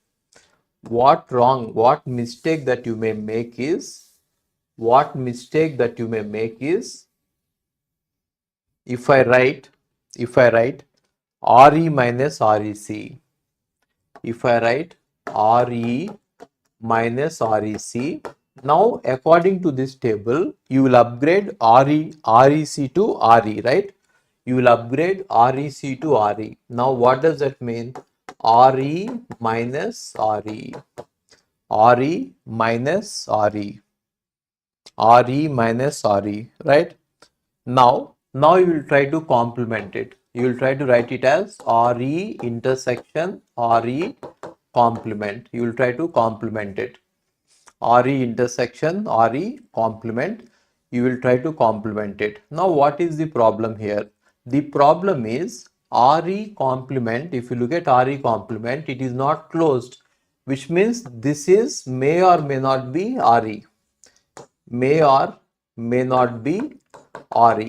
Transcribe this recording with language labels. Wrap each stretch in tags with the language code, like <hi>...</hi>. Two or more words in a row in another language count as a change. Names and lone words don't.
<en>What mistake that you may make is, if I write RE minus REC, if I write RE minus REC, now according to this table, you will upgrade REC to RE, right? You will upgrade REC to RE. Now what does that mean? RE minus RE. RE minus RE. RE minus RE, right? Now you will try to complement it. You will try to write it as RE intersection RE complement. You will try to complement it. RE intersection RE complement. You will try to complement it. Now what is the problem here? The problem is RE complement. If you look at RE complement, it is not closed, which means this is may or may not be RE. May or may not be RE.</en>